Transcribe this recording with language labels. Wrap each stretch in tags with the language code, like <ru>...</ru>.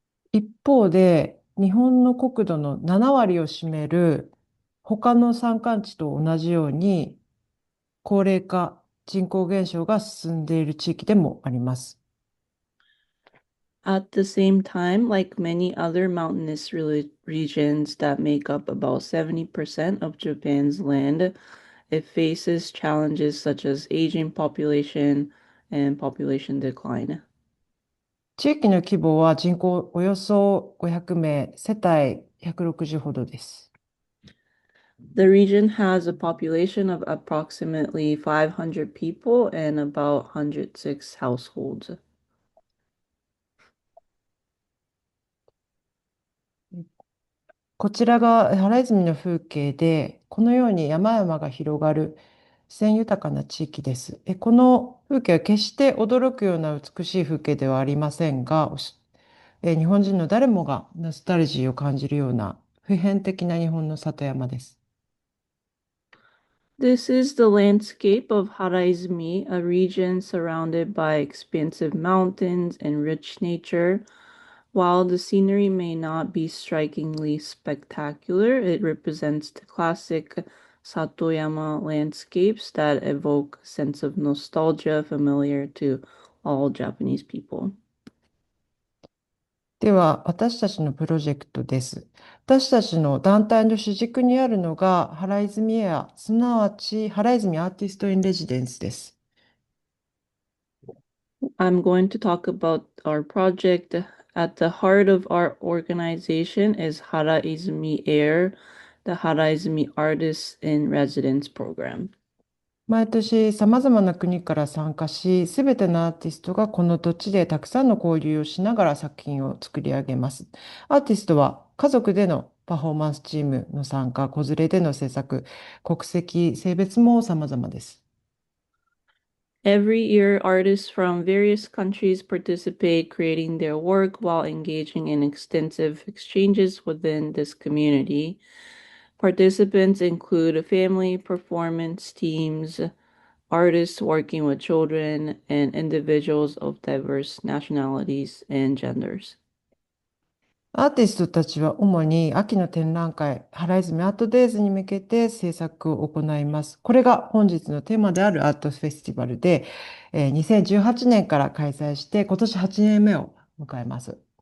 <ja>一方で、日本の国土の7割を占める他の山間地と同じように、高齢化、人口減少が進んでいる地域でもあります。</ja> <en>At the same time, like many other mountainous regions that make up about 70% of Japan's land, it faces challenges such as aging population and population decline.</en> <ja>地域の規模は人口およそ500名、世帯160ほどです。</ja> <en>The region has a population of approximately 500 people and about 106 households.</en> <ja>こちらが原泉の風景で、このように山々が広がる自然豊かな地域です。この風景は決して驚くような美しい風景ではありませんが、日本人の誰もがノスタルジーを感じるような普遍的な日本の里山です。</ja> <en>This is the landscape of Haraizumi, a region surrounded by expansive mountains and rich nature. While the scenery may not be strikingly spectacular, it represents the classic Satoyama landscapes that evoke a sense of nostalgia familiar to all Japanese people.</en> <ja>では、私たちのプロジェクトです。私たちの団体の主軸にあるのが、原泉エア、すなわち原泉アーティスト・イン・レジデンスです。</ja> <en>I'm going to talk about our project. At the heart of our organization is Haraizumi Air, the Haraizumi Artists in Residence program.</en> <ja>毎年様々な国から参加し、すべてのアーティストがこの土地でたくさんの交流をしながら作品を作り上げます。アーティストは家族でのパフォーマンスチームの参加、子連れでの制作、国籍、性別も様々です。</ja> <en>Every year, artists from various countries participate, creating their work while engaging in extensive exchanges within this community. Participants include family performance teams, artists working with children, and individuals of diverse nationalities and genders.</en> <ja>アーティストたちは主に秋の展覧会、原泉アートデイズに向けて制作を行います。これが本日のテーマであるアートフェスティバルで、2018年から開催して今年8年目を迎えます。</ja>